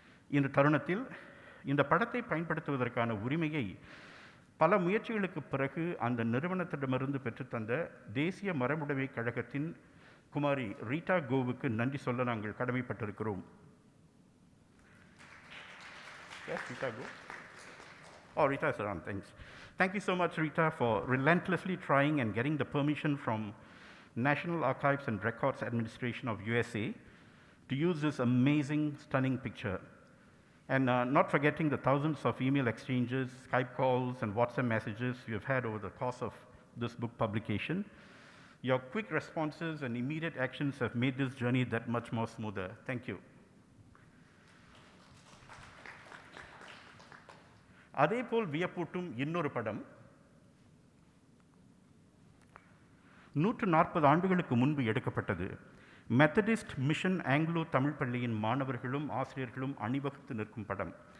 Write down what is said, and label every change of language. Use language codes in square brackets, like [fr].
[ta] இந்த தருணத்தில் இந்த படத்தை பயன்படுத்துவதற்கான உரிமையை பல முயற்சிகளுக்கு பிறகு அந்த நிறுவனத்திடமிருந்து பெற்றுத்தந்த தேசிய மரபுடைமை கழகத்தின் குமாரி ரீட்டா கோவுக்கு நன்றி சொல்ல நாங்கள் கடமைப்பட்டிருக்கிறோம். [en] Yes, Rita, go. Oh, Rita is around, thanks. Thank you so much, Rita, for relentlessly trying and getting the permission from National Archives and Records Administration of USA to use this amazing, stunning picture. And not forgetting the thousands of email exchanges, Skype calls, and WhatsApp messages you have had over the course of this book publication. Your quick responses and immediate actions have made this journey that much more smoother. Thank you. [ta] அதேபோல் வியப்பூட்டும் இன்னொரு படம் 140 ஆண்டுகளுக்கு முன்பு எடுக்கப்பட்டது. Methodist mission Anglo Tamil பள்ளியின் மாணவர்களும் ஆசிரியர்களும் அணிவகுத்து நிற்கும் படம்.